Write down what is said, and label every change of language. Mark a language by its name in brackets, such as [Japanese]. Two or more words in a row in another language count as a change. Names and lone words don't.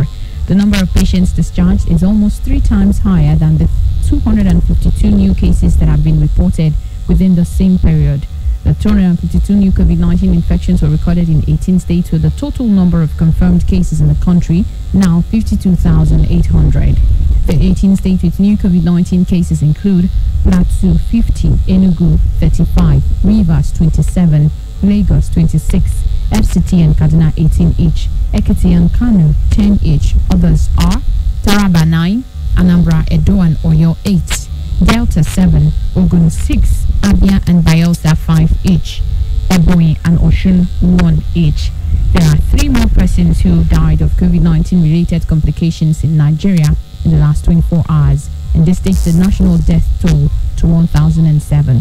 [English] The number of patients discharged is almost 3 times higher than the 252 new cases that have been reported within the same period. The 252 new COVID-19 infections were recorded in 18 states, with the total number of confirmed cases in the country now 52,800. The 18 states with new COVID-19 cases include Plateau 50, Enugu 35, Rivers 27, Lagos 26, FCT and Kaduna 18 each, Ekiti and Kano 10 each. Others are Taraba 9, Anambra, Edo and Oyo 8, Delta 7, Ogun 6, Abia and Bayelsa 5 each, Ebonyi and Osun 1 each. There are 3 more persons who died of COVID-19 related complications in Nigeria in the last 24 hours, and this takes the national death toll to 1,007.